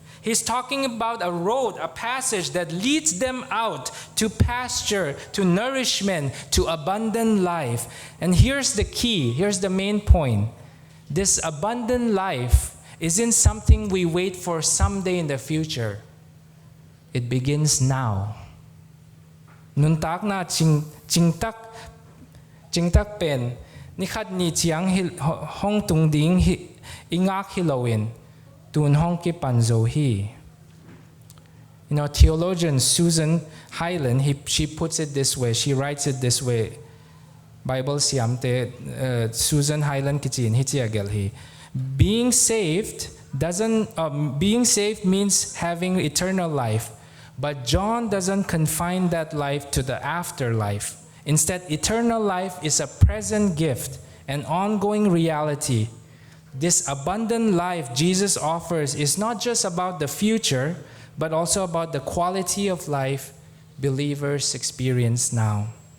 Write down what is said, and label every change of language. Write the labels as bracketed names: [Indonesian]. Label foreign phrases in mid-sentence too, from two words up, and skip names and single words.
[English] He's talking about a road, a passage that leads them out to pasture, to nourishment, to abundant life. And here's the key, here's the main point. This abundant life isn't something we wait for someday in the future. It begins now. [Tedim Chin] Nuntak na chingtak pen nikhat ni chiang hong tung ding ingak hilowin tun hong ki panzo hi. [English] Theologian Susan Hyland, she puts it this way, she writes it this way. [Tedim Chin] Bible siamte Susan Hyland kichin hitiagel hi. [English] Being saved means having eternal life. But John doesn't confine that life to the afterlife. Instead, eternal life is a present gift, an ongoing reality. This abundant life Jesus offers is not just about the future, but also about the quality of life believers experience now.